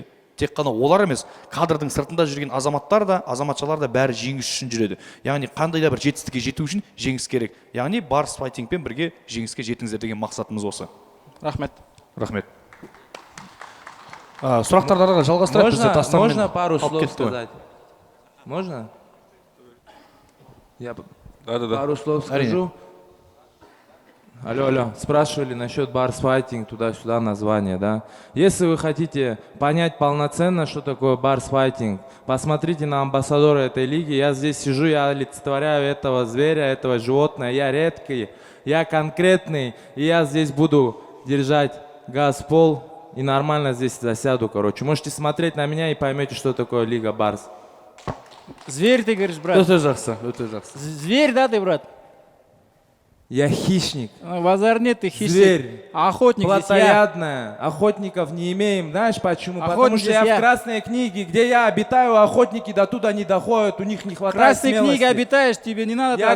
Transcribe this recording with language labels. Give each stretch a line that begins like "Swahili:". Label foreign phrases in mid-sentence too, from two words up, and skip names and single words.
Kazakh: Тек қана олар емес, кадрдың сыртында жүрген азаматтар да, азаматшалар да бәрі жеңіс үшін жүреді. Яғни қандай да бір жетістікке жету үшін жеңіс керек. Яғни Барыс Файтингпен бірге жеңіске жетіңіздер деген мақсатымыз осы. Рахмет. Рахмет. Сұрақтарды жалғастырайық, бізде Дастанмен.
Russian: Можно пару слов сказать? Можно? Я пару слов скажу. Алло, спрашивали насчет Барс Файтинг, туда-сюда название, да? Если вы хотите понять полноценно, что такое Барс Файтинг, посмотрите на амбассадора этой лиги. Я здесь сижу, я олицетворяю этого зверя, этого животного. Я редкий, я конкретный, и я здесь буду держать газ в пол и нормально здесь засяду, короче. Можете смотреть на меня и поймете, что такое Лига Барс. Зверь, ты говоришь, брат?
Kazakh: Өте жақсы, өте жақсы.
Russian: Зверь, да, ты, брат? Я хищник. Базар нет, ты хищник. Зверь. Охотник здесь я. Плотоядная. Охотников не имеем. Знаешь почему? Потому Охотник что я здесь в я. Красной книге, где я обитаю, охотники до туда не доходят, у них не В хватает красной смелости. книге обитаешь, тебе не надо Я